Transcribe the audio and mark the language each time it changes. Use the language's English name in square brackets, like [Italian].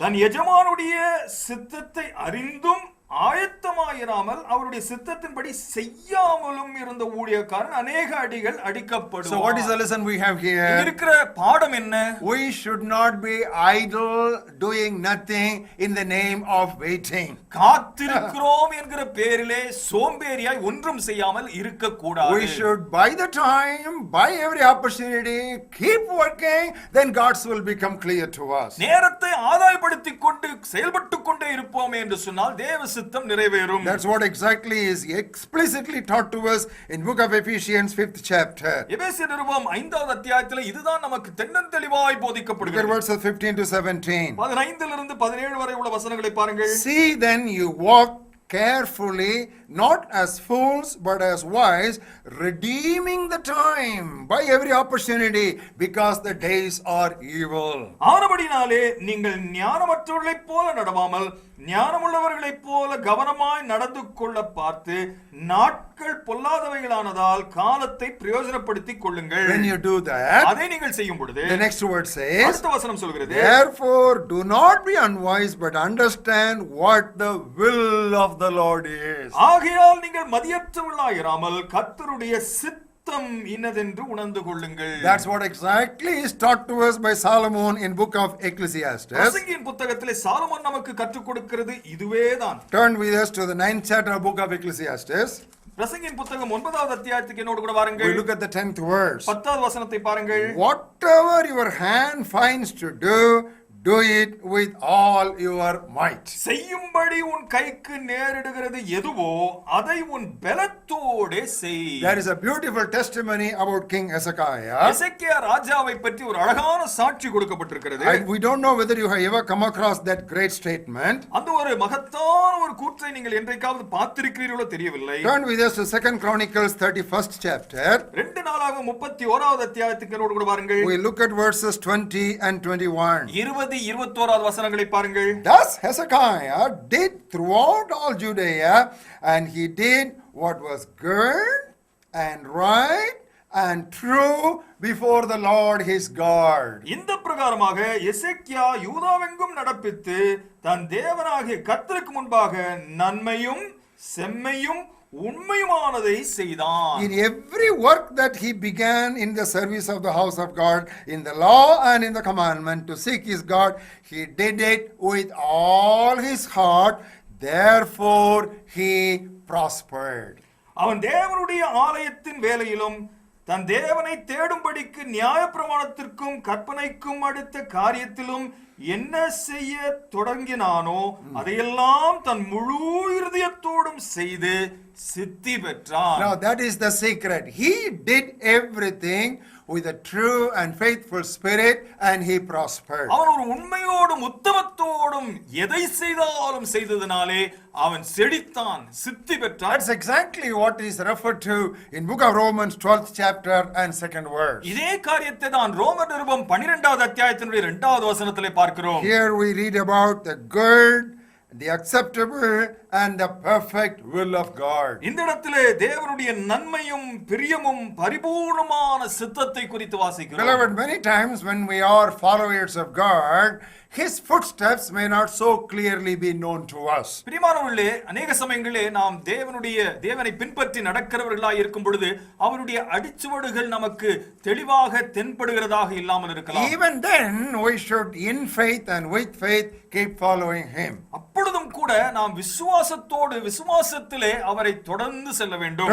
[Tamil] தன் எஜமானுடைய சித்தத்தை அறிந்தும் ஆயத்தமாயிராமல் அவருடைய சித்தத்தின்படி செய்யாமலும் இருந்த ஊழியக்காரன் அநேக அடிகள் அடிக்கப்படும். [English] So what is the lesson we have here? [Tamil] இருக்கிற பாடம் என்ன? [English] We should not be idle doing nothing in the name of waiting. [Tamil] காத்திருக்கிறோம் என்கிற பேரிலே சோம்பேறியாய் ஒன்றும் செய்யாமல் இருக்க கூடாது. [English] We should by the time, by every opportunity, keep working, then God's will become clear to us. [Tamil] நேரத்தை ஆதாயப்படுத்திக் கொண்டு செயல்பட்டுக் கொண்டே இருப்போம் என்று சொன்னால் தேவ சித்தம் நிறைவேறும். [English] That's what exactly is explicitly taught to us in book of Ephesians 5th chapter. [Tamil] எபேசியர் நிருபம் 5வது அத்தியாயத்திலே இதுதான் நமக்கு தென்னந்தெளிவாய் போதிக்கப்படுகிறது. [English] Verses 15 to 17. [Tamil] 15 இலிருந்து 17 வரை உள்ள வசனங்களை பாருங்கள். [English] See then you walk carefully, not as fools but as wise, redeeming the time by every opportunity, because the days are evil. [Tamil] ஆனபடினாலே நீங்கள் ஞானமற்றவர்களைப் போல நடவாமல் ஞானமுள்ளவர்களைப் போல கவனமாய் நடந்து கொள்ள பார்த்து நாட்கள் பொல்லாதவைகளானதால் காலத்தை பிரயோஜனப்படுத்திக் கொள்ளுங்கள். [English] When you do that, [Tamil] அதை நீங்கள் செய்யும் பொழுது, [English] the next word says, [Tamil] அடுத்த வசனம் சொல்கிறது, [English] therefore do not be unwise but understand what the will of the Lord is. [Tamil] ஆகையால் நீங்கள் மதியற்றவர்களாயிராமல் கர்த்தருடைய சித்தம் இன்னதென்று உணர்ந்து கொள்ளுங்கள். [English] That's what exactly is taught to us by Solomon in book of Ecclesiastes. [Tamil] பிரசங்கியின் புத்தகத்திலே சாலமோன் நமக்கு கற்றுக் கொடுக்கிறது இதுவேதான். [English] Turn with us to the 9th chapter of book of Ecclesiastes. [Tamil] பிரசங்கியின் புத்தகம் 9வது அத்தியாயத்துக்கு என்னோடு கூட வாருங்கள். [English] We look at the 10th verse. [Tamil] 10வது வசனத்தை பாருங்கள். [English] Whatever your hand finds to do, do it with all your might. [Tamil] செய்யும்படி உன் கைக்கு நேரிடுகிறது எதுவோ அதை உன் பலத்தோடே செய். [English] There is a beautiful testimony about King Hezekiah. [Tamil] எசேக்கியா ராஜாவை பற்றி ஒரு அழகான சாட்சி கொடுக்கப்பட்டிருக்கிறது. [English] We don't know whether you have ever come across that great statement. [Tamil] அந்த ஒரு மகத்தான ஒரு கூற்றை நீங்கள் என்றைக்காவது பார்த்திருக்கிறீர்களோ தெரியவில்லை. [English] Turn with us to 2nd Chronicles 31st chapter. [Tamil] 2 நாளாகமம் 31வது அத்தியாயத்துக்கு என்னோடு கூட வாருங்கள். [English] We look at verses 20 and 21. [Tamil] 20-21 வசனங்களை பாருங்கள். [English] Thus Hezekiah did throughout all Judea, and he did what was good and right and true before the Lord his God. [Tamil] இந்த பிரகாரமாக எசேக்கியா யூதாவெங்கும் நடப்பித்து தன் தேவனாகிய கர்த்தருக்கு முன்பாக நன்மையும் செம்மையும் உண்மையுமானதை செய்தான். [English] In every work that he began in the service of the house of God, in the law and in the commandment to seek his God, he did it with all his heart, therefore he prospered. [Tamil] அவன் தேவனுடைய ஆலயத்தின் வேலையிலும் தன் தேவனை தேடும்படிக்கு நியாயப்பிரமாணத்திற்கும் கற்பனைக்கும் அடுத்த காரியத்திலும் என்ன செய்ய தொடங்கினானோ அதையெல்லாம் தன் முழு இருதயத்தோடும் செய்து சித்தி பெற்றான். [English] Now that is the secret. He did everything with a true and faithful spirit, and he prospered. [Tamil] அவன் ஒரு உண்மையோடும் உத்தமத்தோடும் எதை செய்தாலும் செய்ததினாலே அவன் செழித்தான், சித்தி பெற்றான். [English] That's exactly what is referred to in book of Romans 12th chapter and 2nd verse. [Tamil] இதே காரியத்தை தான் ரோமர் நிருபம் 12வது அத்தியாயத்தினுடைய 2வது வசனத்திலே பார்க்கிறோம். [English] Here we read about the good, the acceptable and the perfect will of God. [Tamil] இந்த இடத்திலே தேவனுடைய நன்மையும் பிரியமும் பரிபூர்ணமான சித்தத்தை குறித்து வாசிக்கிறோம். [English] Beloved, many times when we are followers of God, his footsteps may not so clearly be known to us. [Tamil] பிரியமானவர்களே, அநேக சமயங்களிலே நாம் தேவனை பின்பற்றி நடக்கிறவர்களாய் இருக்கும் பொழுது அவருடைய அடிச்சுவடுகள் நமக்கு தெளிவாக தென்படுகிறதாக இல்லாமல் இருக்கலாம். [English] Even then we should in faith and with faith keep following him. [Tamil] அப்பொழுதும் கூட நாம் விசுவாசத்திலே அவரை தொடர்ந்து செல்ல வேண்டும்.